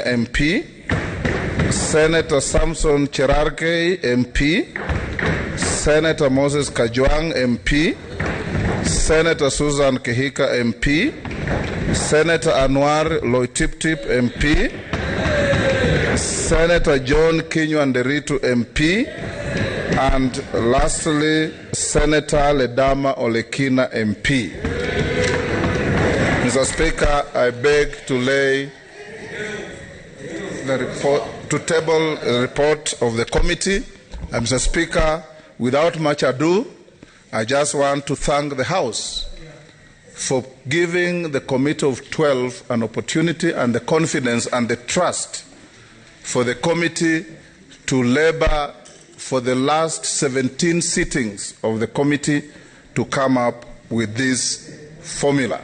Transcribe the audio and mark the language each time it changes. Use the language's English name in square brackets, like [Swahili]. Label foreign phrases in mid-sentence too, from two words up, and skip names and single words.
[English] MP, Senator Samson Cherargei MP, Senator Moses Kajwang MP, Senator Susan Kihika MP, Senator Anwar Loitiptip MP, Senator John Kinyuanderitu MP, and lastly, Senator Ledama Olekina MP. Mr. Speaker, I beg to lay the report, to table the report of the committee. And Mr. Speaker, without much ado, I just want to thank the House for giving the Committee of 12 an opportunity and the confidence and the trust for the committee to labor for the last 17 sittings of the committee to come up with this formula.